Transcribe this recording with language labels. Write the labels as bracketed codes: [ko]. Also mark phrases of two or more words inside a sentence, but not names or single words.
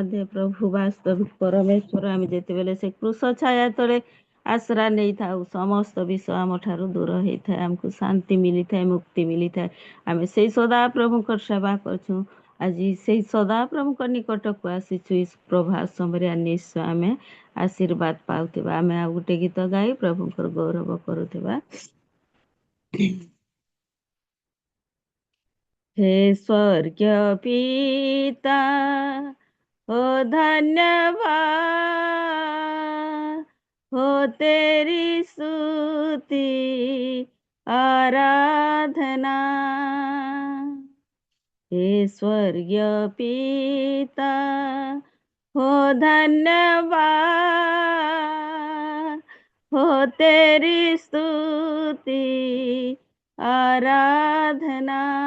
[or] ଦେ ପ୍ରଭୁ ବାସ୍ତବିକ ପରମେଶ୍ୱର ଆମେ ଯେତେବେଳେ ସେ କୃଷ ଛାୟା ତଳେ ଆଶ୍ରା ନେଇଥାଉ ସମସ୍ତ ବିଷୟ ଆମ ଠାରୁ ଦୂର ହେଇଥାଏ ଆମକୁ ଶାନ୍ତି ମିଳିଥାଏ ମୁକ୍ତି ମିଳିଥାଏ ଆମେ ସେଇ ସଦା ପ୍ରଭୁଙ୍କର ସେବା କରୁଛୁ ଆଜି ସେଇ ସଦା ପ୍ରଭୁଙ୍କ ନିକଟକୁ ଆସିଛୁ ପ୍ରଭାତ ସମୟରେ ନିଶ୍ଚୟ ଆମେ ଆଶୀର୍ବାଦ ପାଉଥିବା ଆମେ ଆଉ ଗୋଟେ ଗୀତ ଗାଇ ପ୍ରଭୁଙ୍କର ଗୌରବ କରୁଥିବା [hi] हे स्वर्गीय पिता हो धन्यवाद हो तेरी स्तुति आराधना हे स्वर्गीय पिता हो धन्यवाद हो तेरी स्तुति आराधना